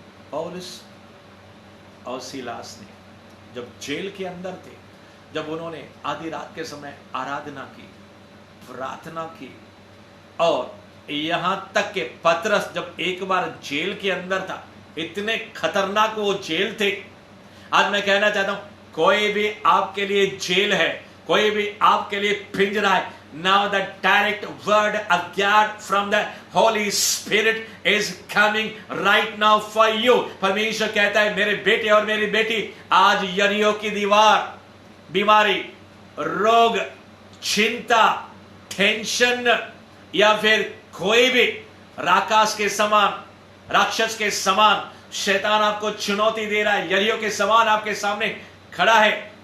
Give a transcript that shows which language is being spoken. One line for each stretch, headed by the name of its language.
Hindi: पौलुस और सीलास ने जब जेल के अंदर थे, जब उन्होंने आधी रात के समय आराधना की, प्रार्थना की, और यहां तक के पतरस जब एक बार जेल के अंदर था, इतने खतरनाक वो जेल थे। आज मैं कहना चाहता हूं, कोई भी आपके लिए जेल है, कोई भी आपके लिए पिंजरा है।
English: Now the direct word of God from the Holy Spirit is coming right now for you.
Hindi: परमेश्वर कहता है, मेरे बेटे और मेरी बेटी, आज यरीहो की दीवार, बीमारी, रोग, चिंता, टेंशन या फिर कोई भी राक्षस के समान, राक्षस के समान शैतान आपको चुनौती दे रहा है, यरीहो के समान आपके सामने खड़ा है।